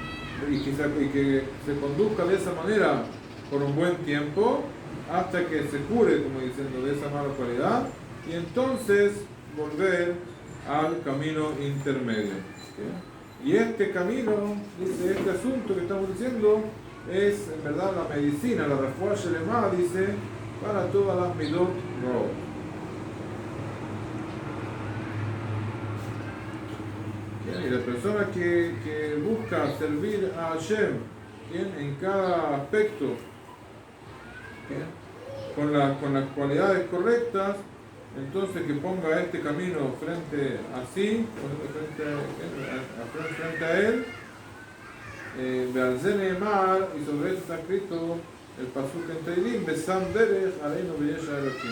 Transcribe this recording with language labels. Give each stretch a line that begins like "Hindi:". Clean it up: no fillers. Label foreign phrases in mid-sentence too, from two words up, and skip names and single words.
Spanish: Y que se conduzca de esa manera por un buen tiempo hasta que se cure, como diciendo, de esa mala cualidad, y entonces volver al camino intermedio, ¿okay? Y este camino, dice, este asunto que estamos diciendo es en verdad la medicina, la
Hebrew: רפואה שלמה,
Spanish: dice, para todas las
Hebrew: מידות רעות.
Spanish: Y la persona que busca servir a Hashem, ¿bien? En cada aspecto, con las cualidades correctas, entonces que ponga este camino frente a él, y sobre eso está escrito el pasuk en Teilim,
Hebrew: ושם דרך אראנו בישע אלהים.